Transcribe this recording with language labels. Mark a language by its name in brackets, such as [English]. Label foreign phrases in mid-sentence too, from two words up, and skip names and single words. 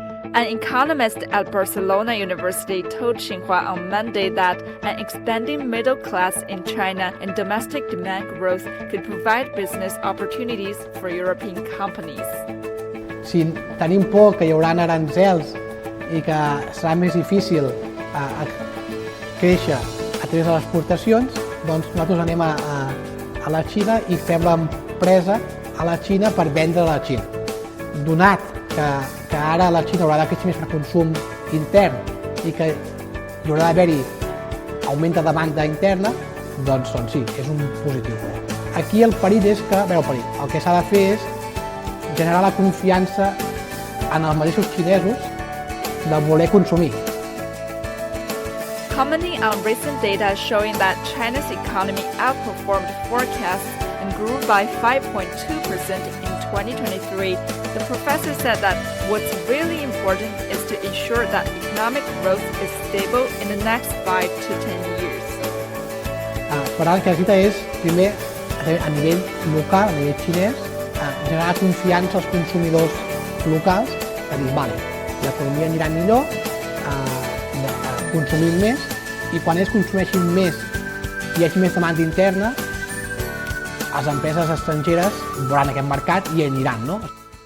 [English] An economist at Barcelona University told Xinhua on Monday that an expanding middle class in China and domestic demand growth could provide business opportunities for European companies. [Catalan] Si tenim por que hi haurà aranzels i que serà més difícil créixer a través de les exportacions, doncs nosaltres anem a la Xina i fem l'empresa a la Xina per vendre a la Xina. Donat que ara la Xina haurà de créixer més per consum intern i que hi haurà d'haver-hi augment de demanda interna, doncs sí, és un positiu. Aquí el perill és que, el que s'ha de fer és generar la confiança en els mateixos xinesos de voler consumir. [English] Commenting on recent data showing that China's economy outperformed forecasts and grew by 5.2% in 2023, the professor said that what's really important is to ensure that economic growth is stable in the next 5 to 10 years. [Catalan] Per tant, el que necessita és, primer, a nivell local, a nivell xinès, generar confiança als consumidors locals, a dir, l'economia anirà millor, consumint més, i quan ells consumeixin més i hi hagi més demanda interna, les empreses estrangeres veuran aquest mercat i hi aniran, no?